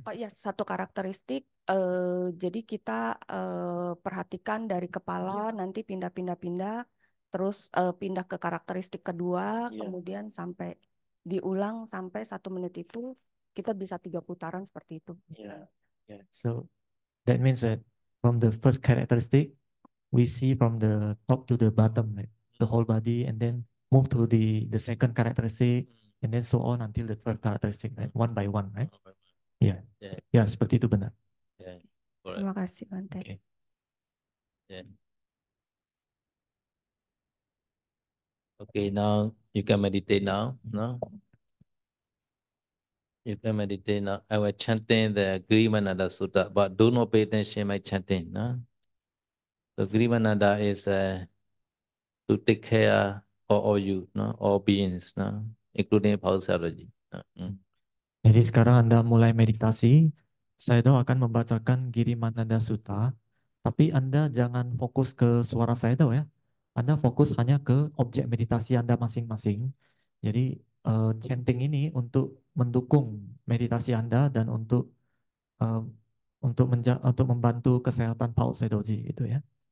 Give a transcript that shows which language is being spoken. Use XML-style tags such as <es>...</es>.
<id>Oh iya, satu karakteristik. Jadi kita perhatikan dari kepala nanti pindah, terus pindah ke karakteristik kedua, kemudian sampai diulang sampai 1 menit itu kita bisa 3 putaran seperti itu.</id> <en>So that means that from the first characteristic, we see from the top to the bottom, right? The whole body, and then move to the second characteristic, and then so on until the third characteristic, right? One by one, right?</en> <id>Ya, ya seperti itu benar. Terima kasih Bante. Oke.</id> <en>Okay, now you can meditate now. No? You can meditate now. I was chanting the Grimananda Sutta, but do not pay attention my chanting. No? The Grimananda is to take care of all you, no? All beings, no? Including physiology. No?</en> <id>Jadi sekarang Anda mulai meditasi. Saya tahu akan membacakan Girimananda Sutta, tapi Anda jangan fokus ke suara saya tahu ya. Anda fokus hanya ke objek meditasi Anda masing-masing. Jadi chanting ini untuk mendukung meditasi Anda dan eh, untuk membantu kesehatan Paul Sedoji gitu ya.</id>